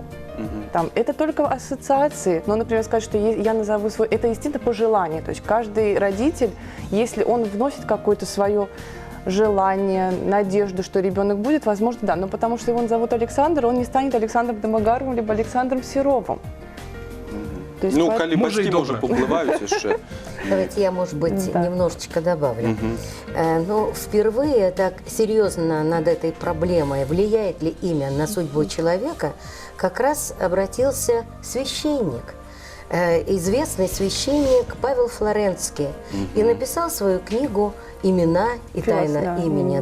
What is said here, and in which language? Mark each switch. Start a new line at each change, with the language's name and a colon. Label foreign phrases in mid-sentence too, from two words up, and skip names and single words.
Russian: Там, это только ассоциации. Но, например, сказать, что я назову свой... Это, естественно, по желанию. То есть каждый родитель, если он вносит какое-то свое желание, надежду, что ребенок будет, возможно, да. Но потому что его зовут Александр, он не станет Александром Домогаровым либо Александром Серовым. Есть,
Belarusian: ну, калі бацькі, можа, паўплываюць яшчэ.
Russian: Давайте я, может быть, немножечко добавлю. Ну, впервые так серьезно над этой проблемой, влияет ли имя на судьбу человека, как раз обратился священник, известный священник Павел Флоренский, и написал свою книгу «Имена и тайна имени».